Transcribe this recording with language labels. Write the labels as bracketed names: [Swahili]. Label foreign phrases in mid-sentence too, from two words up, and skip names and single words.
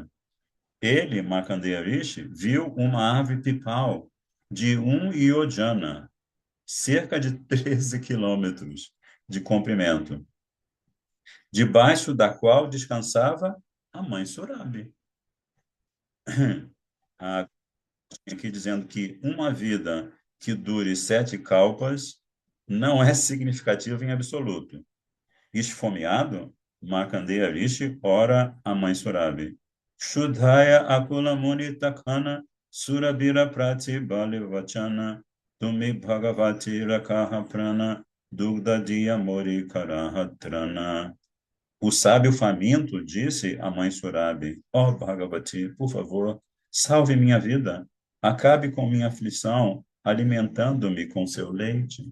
[Portuguese] Ele, Markandeya Rishi, viu uma árvore pipal de 1 yojana, cerca de 13 quilômetros de comprimento, debaixo da qual descansava a mãe Surabi. Aqui dizendo que uma vida que dure 7 kalpas não é significativa em absoluto. Esfomeado, Markandeya Rishi ora a mãe Surabi. [Odia] କ୍ଷୁଧାୟ ଆକୁଳ ମୁନି ତଖନ ସୁରଭିର ପ୍ରତି ବୋଲି ବଚନ ତୁମି ଭଗବତୀ ରଖ ପ୍ରାଣ ଦୁଗ୍ଧ ଦିଆ ମୋରି କରହ ତ୍ରାଣ. [Portuguese] O sábio faminto disse à mãe Surabi: Ó Bhagavati, por favor, salve minha vida, acabe com minha aflição, alimentando-me com seu leite.